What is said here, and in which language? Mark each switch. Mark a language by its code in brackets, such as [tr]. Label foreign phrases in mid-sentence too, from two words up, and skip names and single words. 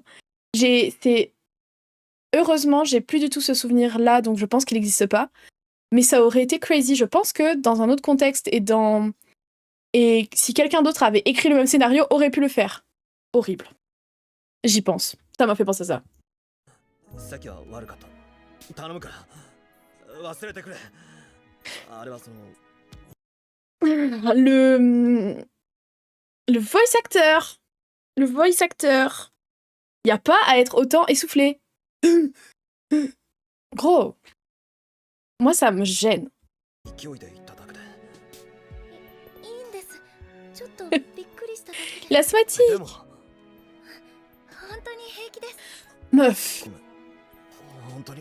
[fr] Heureusement, j'ai plus du tout ce souvenir-là, donc je pense qu'il n'existe pas. Mais ça aurait été crazy. Je pense que dans un autre contexte et si quelqu'un d'autre avait écrit le même scénario, aurait pu le faire. Horrible. J'y pense. Ça m'a fait penser à ça. [ja] さっきは悪かった。頼むから忘れてくれ。あれはその。 [fr] Le voice acteur. Le voice acteur. Y a pas à être autant essoufflé. Gros. Moi, ça me gêne. [ja] 勢いで言っただけで。いいんです。ちょっとびっくりしただけで。 [fr] Laisse-moi dire. [ja] でも。本当に平気です。 [fr] Meuf. [ja] ごめん。本当に。